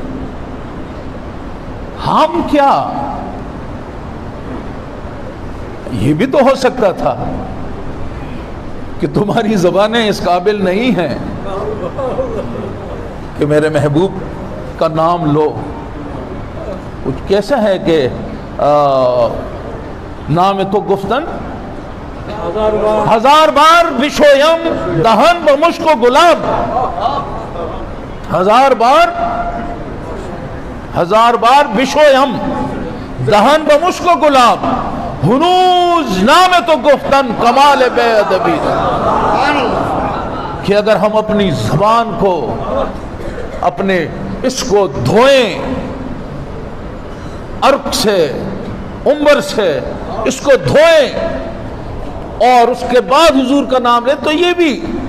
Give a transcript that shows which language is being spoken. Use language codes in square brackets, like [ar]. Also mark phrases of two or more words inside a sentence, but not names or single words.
[ur] ہم کیا، یہ بھی تو ہو سکتا تھا کہ تمہاری زبانیں اس قابل نہیں ہیں کہ میرے محبوب کا نام لو، کچھ کیسا ہے کہ [fa] نام تو گفتن ہزار بار بشویم دہن و مشک و گلاب، ہزار بار بشویم دہن و مشک و گلاب، ہنوز نام تو گفتن کمال بے ادبی، [ur] کہ اگر ہم اپنی زبان کو اپنے اس کو دھوئیں عرق سے عنبر سے اس کو دھوئیں اور اس کے بعد حضور کا نام لیں تو یہ بھی